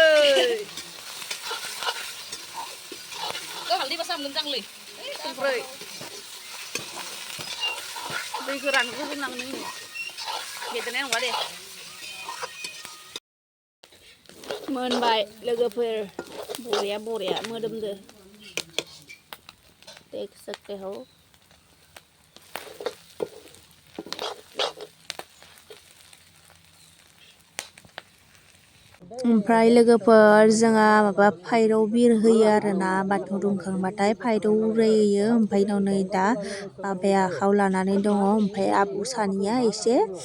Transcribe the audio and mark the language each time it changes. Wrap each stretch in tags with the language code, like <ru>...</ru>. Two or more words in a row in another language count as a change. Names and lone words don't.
<brx>हालदै बासा मोजांलै संख्रै दै गोरान होजोबनांगौ नोङो बेदेरनाय नङा दे मोनबाय लोगोफोर बरिया मोदोमदो</brx> <hi>देख सकते हो</hi> <brx>ओमफ्राय लोगोफोर जोंहा माबा फारौ बिरहोयो आरोना बाथौ दुमखांबाथाय फारौ उरायो ओमफ्राय नै दा माबाया आखायाव लानानै दङ ओमफ्राय आबौ सानैया एसे</brx>